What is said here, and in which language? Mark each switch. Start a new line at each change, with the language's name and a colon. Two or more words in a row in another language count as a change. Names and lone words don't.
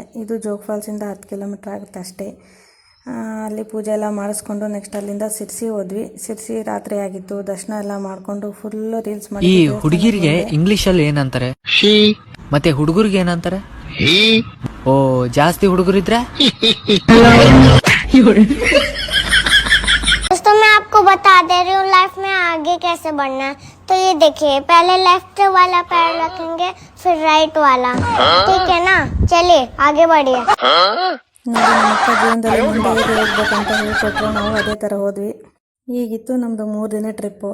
Kannada: ಇದು ಜೋಗ್ ಫಾಲ್ಸಿಂದ 10 ಕಿಲೋಮೀಟ್ರ್ ಆಗುತ್ತೆ ಅಷ್ಟೇ. ಅಲ್ಲಿ ಪೂಜೆ ಎಲ್ಲ ಮಾಡಿಸ್ಕೊಂಡು ನೆಕ್ಸ್ಟ್ ಅಲ್ಲಿಂದ ಸಿರ್ಸಿ ಹೋದ್ವಿ. ಸಿರ್ಸಿ ರಾತ್ರಿ ಆಗಿತ್ತು. ದರ್ಶನ ಎಲ್ಲ ಮಾಡಿಕೊಂಡು
English: full reels
Kannada: ಈ ಮಾಡಿ. ಹುಡುಗಿರಿಗೆ ಇಂಗ್ಲಿಷಲ್ಲಿ ಏನಂತಾರೆ? ಮತ್ತೆ ಹುಡುಗರಿಗೆ ಏನಂತಾರೆ? ಓ, ಜಾಸ್ತಿ ಹುಡುಗರಿದ್ರೆ
Hindi: दोस्तों मैं आपको बता दे रही हूँ लाइफ में आगे कैसे बढ़ना है. तो ये देखिए, पहले लेफ्ट वाला पैर रखेंगे, फिर राइट वाला. ठीक है ना? चलिए आगे बढ़िए.
Kannada: ನೋಡಿ, ನಮ್ಮ ಅಕ್ಕ ಜೀವನದಲ್ಲಿ ಮುಂದೆ ಹೇಗೆ ಹೋಗ್ಬೇಕಂತ ಹೇಳ್ಕೊಟ್ರು. ನಾವು ಅದೇ ಥರ ಹೋದ್ವಿ. ಹೀಗಿತ್ತು ನಮ್ಮದು 3 ದಿನ ಟ್ರಿಪ್ಪು.